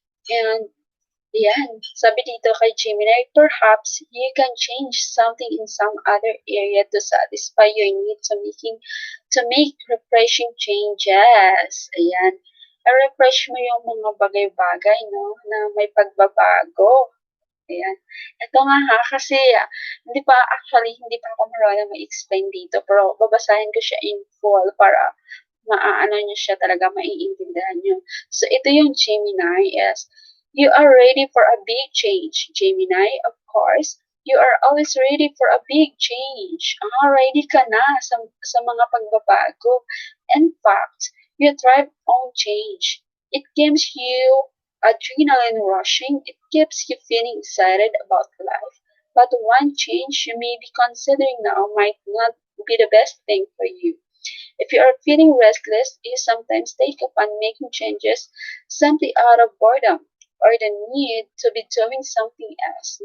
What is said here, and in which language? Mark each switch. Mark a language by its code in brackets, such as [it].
[en] And yan, [tl] sabi dito kay Gemini, [en] perhaps you can change something in some other area to satisfy your need to make refreshing changes. Ayan. [tl] I-refresh mo yung mga bagay-bagay, no, na may pagbabago. Ayan. Ito nga ha, kasi hindi pa ako marunong ma-explain dito, pero babasahin ko siya in full para maaano nyo siya talaga, maiintindihan nyo. [en] So, [tl] ito yung Gemini [en] is, you are ready for a big change, Gemini, of course. You are always ready for a big change. [tl] Ready ka na sa mga pagbabago. [en] In fact, you thrive on change. It gives you adrenaline rushing. It keeps you feeling excited about life. But one change you may be considering now might not be the best thing for you. If you are feeling restless, you sometimes take upon making changes simply out of boredom or the need to be doing something else.